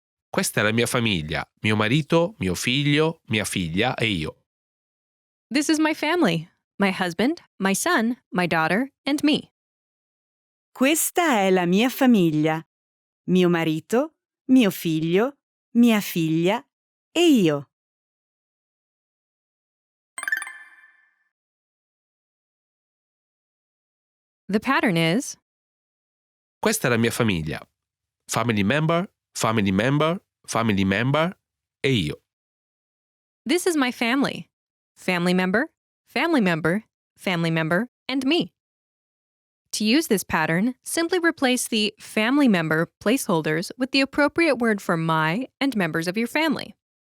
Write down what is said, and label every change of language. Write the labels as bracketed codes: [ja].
[it] Questa è la mia famiglia. Mio marito, mio figlio, mia figlia e io. [en] this is my family, my husband, my son, my daughter, and me. [it] Questa è la mia famiglia. Mio marito, mio figlio, mia figlia e io. [en] The pattern is [it] Questa è la mia famiglia. [en] Family member, family member, family member [it] e io. [en] this is my family, family member, family member, family member, and me. To use this pattern, simply replace the family member placeholders with the appropriate word for my and members of your family.